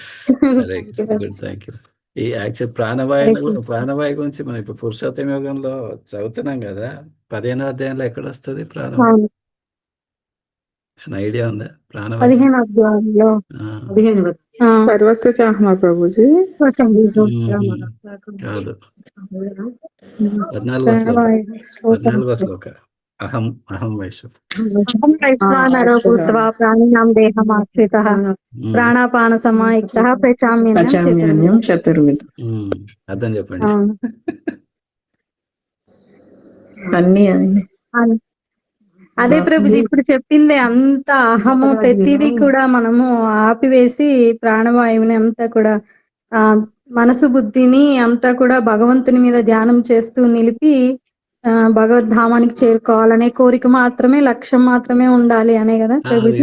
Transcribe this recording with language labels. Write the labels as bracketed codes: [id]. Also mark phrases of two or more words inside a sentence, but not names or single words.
[te] ఈ యాక్చువల్ ప్రాణవాయు గురించి మనం ఇప్పుడు పురుషోత్తమ యోగంలో చదువుతున్నాం కదా, 15వ అధ్యాయంలో ఎక్కడ వస్తుంది ప్రాణవాయు? ఐడియా ఉందా? ప్రాణవాయు 15వ అధ్యాయంలో [sa] సర్వస్వ చాహ్మ ప్రభుజీ [te] కాదు, 14వ శ్లోక. [sa] అహం వైశ్వానరో భూత్వా ప్రాణినాం దేహమాశ్రితః ప్రాణాపాన సమాయుక్తః పచామ్యన్నం చతుర్విధం. [te] అర్థం చెప్పండి. అన్ని అదే ప్రభుజీ ఇప్పుడు చెప్పింది అంత అహము ప్రతిదీ కూడా మనము ఆపివేసి ప్రాణవాయువుని అంతా కూడా మనసు బుద్ధిని అంతా కూడా భగవంతుని మీద ధ్యానం చేస్తూ నిలిపి భగవద్ధామానికి చేరుకోవాలనే కోరిక మాత్రమే, లక్ష్యం మాత్రమే ఉండాలి అనే కదా ప్రభుజీ?